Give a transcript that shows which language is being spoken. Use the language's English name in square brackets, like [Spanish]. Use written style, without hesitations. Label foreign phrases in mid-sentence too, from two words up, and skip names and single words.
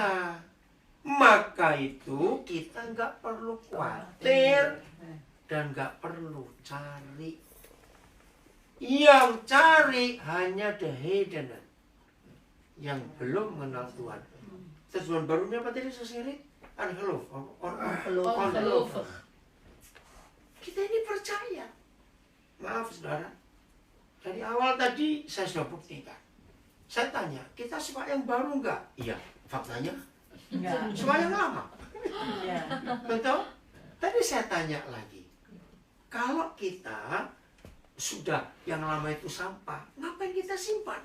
[Indonesian] Maka itu kita nggak perlu khawatir dan nggak perlu cari. Yang cari hanya [English] the hidden, [Indonesian] yang belum mengenal Tuhan. Terjemahan barunya apa tadi sesirit? [Dutch] Ongeloof. Ongelovig. [Indonesian] Kita ini percaya. Maaf saudara. Dari awal tadi saya sudah buktikan. Saya tanya, kita suka yang baru enggak? Iya, faktanya Enggak. suka yang lama. Ya. Betul? Tadi saya tanya lagi, kalau kita sudah yang lama itu sampah, ngapain kita simpan?